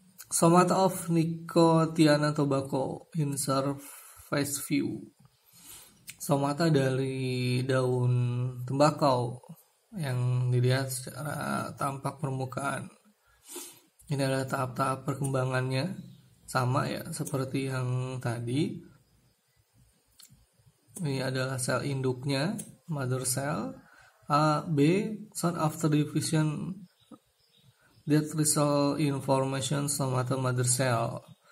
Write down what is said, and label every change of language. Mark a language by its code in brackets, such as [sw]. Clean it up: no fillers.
[en] Stomata of Nicotiana tobacco in surface view. [id] Stomata dari daun tembakau yang dilihat secara tampak permukaan. Ini adalah tahap-tahap perkembangannya, sama ya seperti yang tadi. Ini adalah sel induknya, mother cell. [en] A, B, soon after division that result in formation stomata mother cell.